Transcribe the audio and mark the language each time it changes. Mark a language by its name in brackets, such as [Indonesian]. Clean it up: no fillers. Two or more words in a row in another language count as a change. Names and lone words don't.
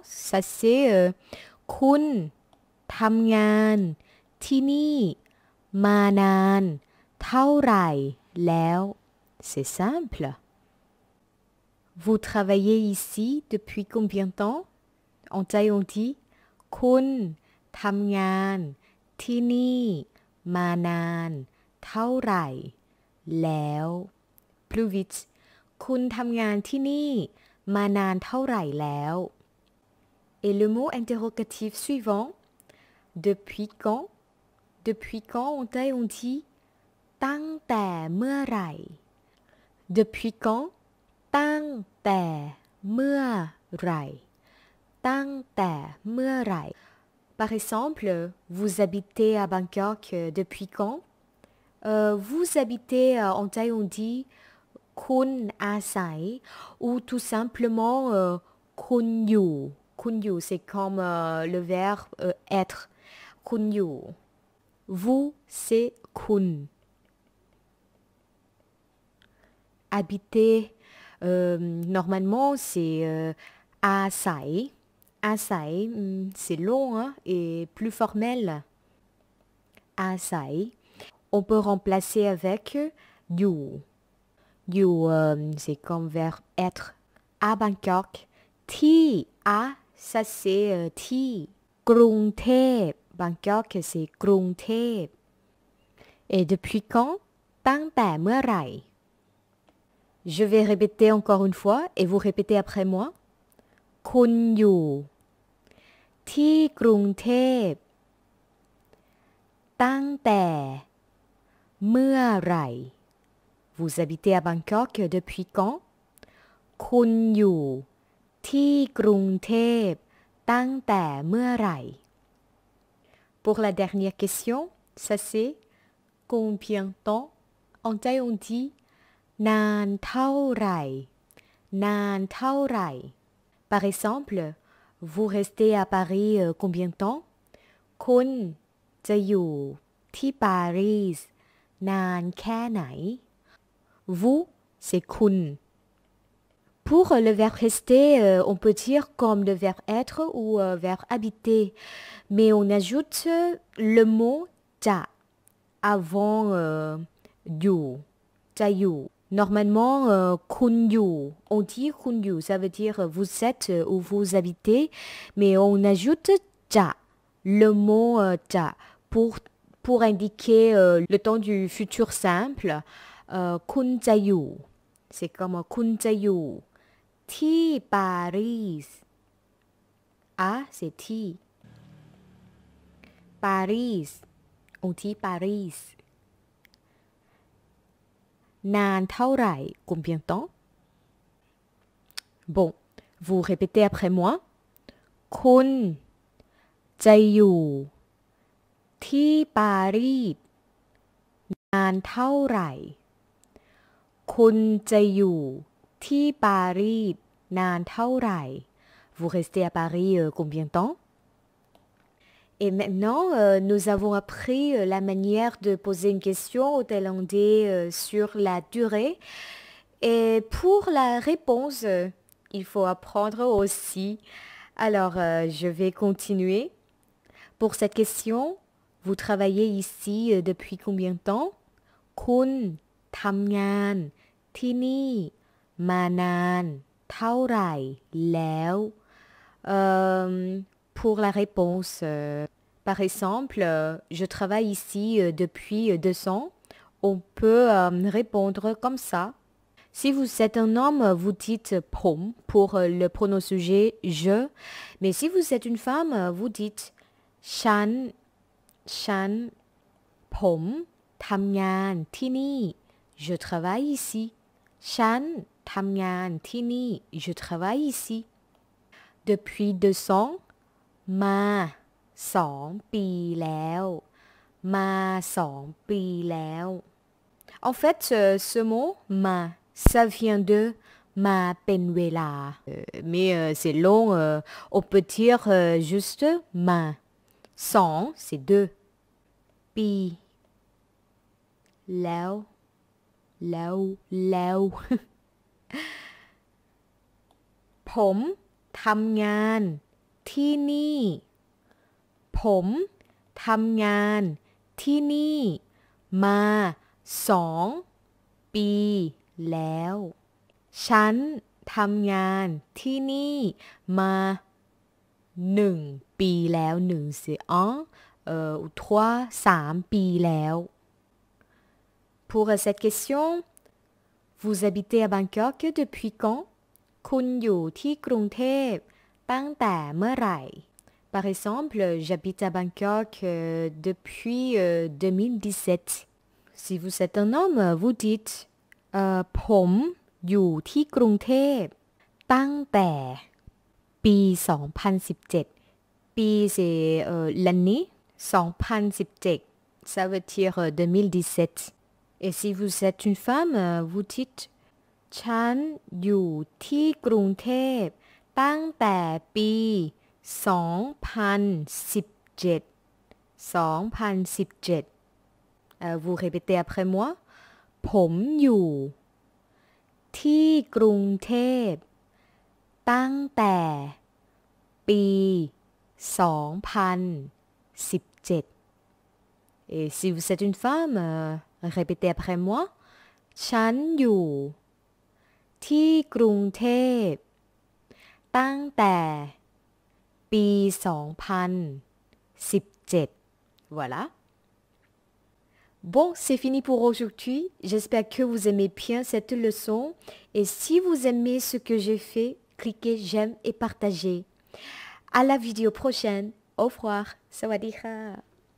[French] Ça c'est [Thai] คุณ ทำงาน ที่นี่ มานาน เท่าไหร่ แล้ว. [French] C'est simple. Vous travaillez ici depuis combien de temps? En thaï on dit [Thai] คุณทำงานที่นี่มานานเท่าไหร่แล้ว [French] Plus vite [Thai] คุณทำงานที่นี่มานานเท่าไหร่แล้ว [French] Et le mot interrogatif suivant depuis quand? Depuis quand en thaï on dit [Thai] ตั้งแต่เมื่อไหร่ [French] Depuis quand? [Thai] ตั้งแต่เมื่อไหร่ ตั้งแต่เมื่อไหร่ [French] Par exemple, vous habitez à Bangkok depuis quand? Vous habitez en thaï on dit [Thai] คุณอาศัย [French] ou tout simplement [Thai] คุณอยู่ คุณอยู่ [French] c'est comme le verbe être [Thai] คุณอยู่ [French] Vous c'est คุณ Habiter normalement c'est อาศัย Asai, c'est long hein, et plus formel. Asai. On peut remplacer avec you. You, c'est comme verbe être. À Bangkok. Ti, à, ça c'est ti. Krung Thep. Bangkok, c'est Krung Thep. Et depuis quand? [Thai] ตั้งแต่ มื่อไหร่ [French] Je vais répéter encore une fois et vous répétez après moi. [Thai] คุณอยู่ที่กรุงเทพตั้งแต่เมื่อไหร่ [French] Vous habitez à Bangkok depuis quand? [Thai] คุณอยู่ที่กรุงเทพตั้งแต่เมื่อไหร่ [French] Pour la dernière question, ça c'est combien de temps? En thaï on dit [Thai] นานเท่าไหร่นานเท่าไหร่ [French] Par exemple, vous restez à Paris combien de temps? [Thai] คุณจะอยู่ที่ปารีสนานแค่ไหน [French] Vous, c'est คุณ Pour le verbe rester, on peut dire comme le verbe être ou verbe habiter. Mais on ajoute le mot จะ avant [Thai] อยู่จะอยู่ [French] Normalement, [Thai] คุณอยู่ [French] on dit [Thai] คุณอยู่ [French] ça veut dire vous êtes ou vous habitez, mais on ajoute จะ le mot จะ pour indiquer le temps du futur simple. [Thai] คุณจะอยู่ [French] c'est comme [Thai] คุณจะอยู่ที่ปารีส [French] à c'est ที่ Paris, on dit Paris. [Thai] นานเท่าไหร่ [French] combien de temps? Bon, vous répétez après moi. [Thai] คุณจะอยู่ที่ปารีสนานเท่าไหร่คุณจะอยู่ที่ปารีสนานเท่าไหร่ [French] Vous restez à Paris combien de temps? Et maintenant, nous avons appris la manière de poser une question au Thaïlandais sur la durée. Et pour la réponse, il faut apprendre aussi. Alors, je vais continuer. Pour cette question, vous travaillez ici depuis combien de temps? [Thai] คุณทำงานที่นี่มานานเท่าไหร่แล้ว [French] Pour la réponse, par exemple, je travaille ici depuis 2 ans. On peut répondre comme ça. Si vous êtes un homme, vous dites pom pour le pronom sujet je. Mais si vous êtes une femme, vous dites [Thai] ฉัน ผม, ทำงานที่นี่ [French] je travaille ici. [Thai] ฉันทำงานที่นี่ [French] je travaille ici. Depuis 2 ans, [Thai] มา2 ปีแล้วมา2 ปีแล้ว [French] En fait, ce mot ma, ça vient de ma [Thai] เป็นเวลา [French] mais c'est long, on peut dire juste ma. 2, c'est 2. [Thai] ปีแล้วผมทำงานที่นี่ผมทำงานที่นี่มา 2 ปีแล้วฉันทำงานที่นี่มา1 ปีแล้ว1 [French] c'est 1 ou [Thai] 3 ปีแล้ว [French] Pour cette question, vous habitez à Bangkok depuis quand? [Thai] คุณอยู่ที่กรุงเทพตั้งแต่เมื่อไหร่ [French] Par exemple, j'habite à Bangkok depuis 2017. Si vous êtes un homme, vous dites [Thai] ผมอยู่ที่กรุงเทพตั้งแต่ปี2017 ปี [French] c'est l'année 2017 ça veut dire 2017 Et si vous êtes une femme, vous dites [Thai] ฉันอยู่ที่กรุงเทพตั้งแต่ปี 2017 [French] Vous répétez après moi [Thai] ผมอยู่ที่กรุงเทพตั้งแต่ปี [French] 2017 Et si vous êtes une femme, répétez après moi [Thai] ฉันอยู่ที่กรุงเทพตั้งแต่ปี2017 [French] Voilà. Bon, c'est fini pour aujourd'hui. J'espère que vous aimez bien cette leçon. Et si vous aimez ce que j'ai fait, cliquez j'aime et partagez. À la vidéo prochaine. Au revoir. [Thai] สวัสดีค่ะ.